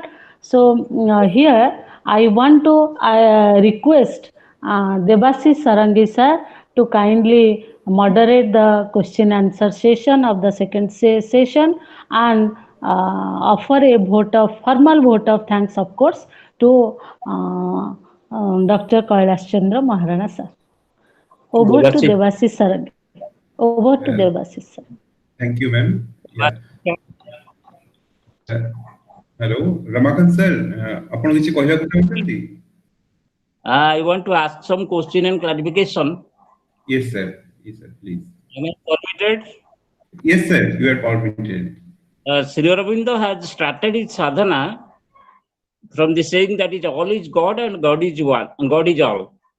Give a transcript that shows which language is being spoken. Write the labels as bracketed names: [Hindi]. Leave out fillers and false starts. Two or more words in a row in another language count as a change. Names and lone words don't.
[English] So here I want to request Debashish Sarangi sir to kindly moderate the question answer session of the second session, and offer a formal vote of thanks, of course, to Dr. Kailash Chandra Maharana sir. Over to Debashish Sarangi. Over to Debashish sir. Thank you, ma'am. Yeah. Hello, Ramakant sir. [Odia] ଆପଣ କିଛି କହିବାକୁ ଚାହୁଁଛନ୍ତି? [English] I want to ask some question and clarification. Yes, sir. Yes, sir. Please. Am I permitted? Yes, sir. You are permitted. Sri Aurobindo has started his sadhana from the saying that all is God and God is one, and God is all.